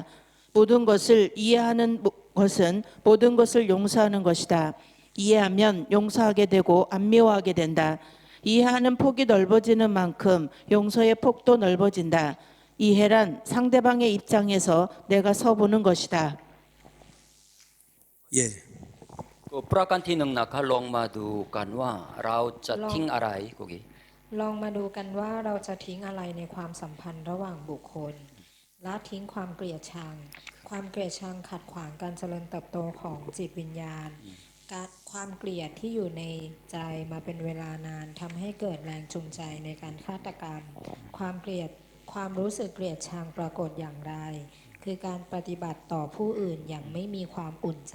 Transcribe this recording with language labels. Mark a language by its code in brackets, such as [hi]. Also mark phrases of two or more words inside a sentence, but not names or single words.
[ko] 모든 것을 이해하는 것은 모든 것을 용서하는 것이다. 이해하면 용서하게 되고 안 미워하게 된다. 이해하는 폭이 넓어지는 만큼 용서의 폭도 넓어진다. 이해란 상대방의 입장에서 내가 서보는 것이다. 예. [th] ก็ประการที่หนึ่งนะครับลองมาดูกันว่าเราจะทิ้งอะไรกุกี ลองมาดูกันว่าเราจะทิ้งอะไรในความสัมพันธ์ระหว่างบุคคลละทิ้งความเกลียดชังความเกลียดชังขัดขวางการเจริญเติบโตของจิตวิญญาณการความเกลียดที่อยู่ในใจมาเป็นเวลานานทำให้เกิดแรงจูงใจในการฆาตกรรม ความเกลียดความรู้สึกเกลียดชังปรากฏอย่างไร คือการปฏิบัติต่อผู้อื่นอย่างไม่มีความอุ่นใจ